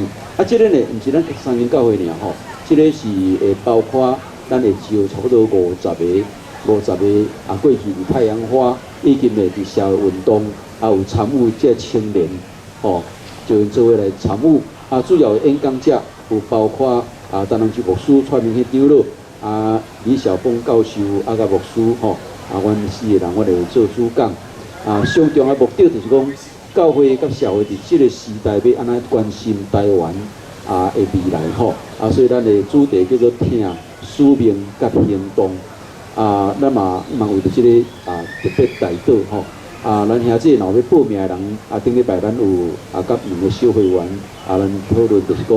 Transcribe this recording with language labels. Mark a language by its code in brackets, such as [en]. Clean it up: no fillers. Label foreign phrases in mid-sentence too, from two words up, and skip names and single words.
[nan] 这个呢，毋是咱3间教会尔这个是会包括咱会招差不多50个过去伫太阳花，以及呢伫社会运动。有参与这青年就做伙来参与主要的演讲者有包括担任牧师蔡明迄长老李晓峰教授甲牧师阮4个人我哋做主讲上重要目的就是讲教会甲社会伫这个时代要安怎关心台湾的未来所以咱的主题叫做听使命甲行动咱嘛为着这个特别带导咱兄弟若要报名的人顶礼拜咱有甲2个小会员咱讨论就是讲，